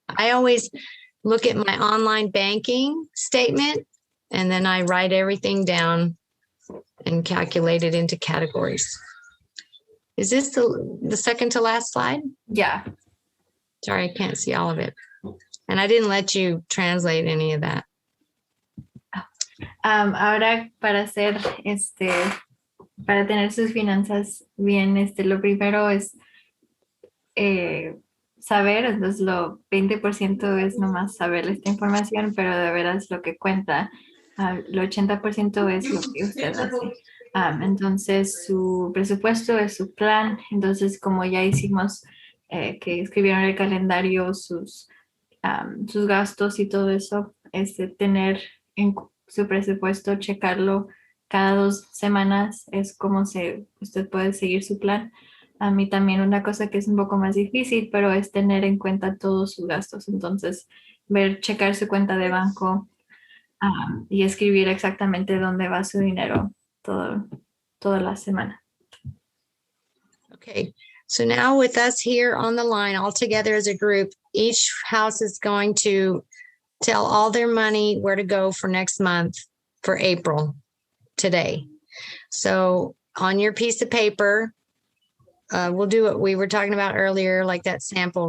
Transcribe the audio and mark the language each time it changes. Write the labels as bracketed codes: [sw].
[en] I always look at my online banking statement, and then I write everything down and calculate it into categories. Is this the second to last slide? Yeah. Sorry, I can't see all of it. And I didn't let you translate any of that. [es] Ahora para hacer para tener sus finanzas bien, lo primero es saber, entonces lo 20% es nomás saber esta información, pero de veras lo que cuenta, lo 80% es lo que usted hace. Entonces su presupuesto es su plan, entonces como ya hicimos que escribieron el calendario, sus gastos y todo eso, tener en su presupuesto, checarlo cada 2 semanas, es como usted puede seguir su plan. A mí también una cosa que es un poco más difícil, pero es tener en cuenta todos sus gastos. Entonces, checar su cuenta de banco y escribir exactamente dónde va su dinero toda la semana. [en] Okay, so now with us here on the line, all together as a group, each house is going to tell all their money where to go for next month for April today. So on your piece of paper, we'll do what we were talking about earlier, like that sample.